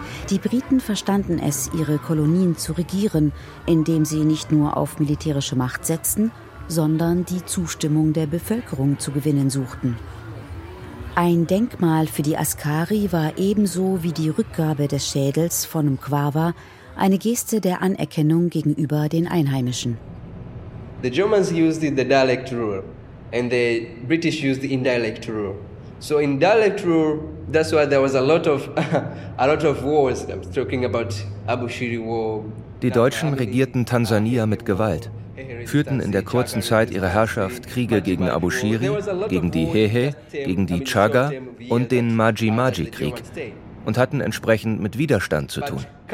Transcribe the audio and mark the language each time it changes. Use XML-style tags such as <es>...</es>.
<de>Die Briten verstanden es, ihre Kolonien zu regieren, indem sie nicht nur auf militärische Macht setzten, sondern die Zustimmung der Bevölkerung zu gewinnen suchten. Ein Denkmal für die Askari war ebenso wie die Rückgabe des Schädels von Mkwawa eine Geste der Anerkennung gegenüber den Einheimischen.</de> <en>The Germans used the dialect rule and the British used the indirect rule. So in dialect rule, that's why there was a lot of wars. I'm talking about Abushiri war.</en> <de>Die Deutschen regierten Tansania mit Gewalt, führten in der kurzen Zeit ihrer Herrschaft Kriege gegen Abushiri, gegen die Hehe, gegen die Chaga und den Maji-Maji-Krieg und hatten entsprechend mit Widerstand zu tun.</de>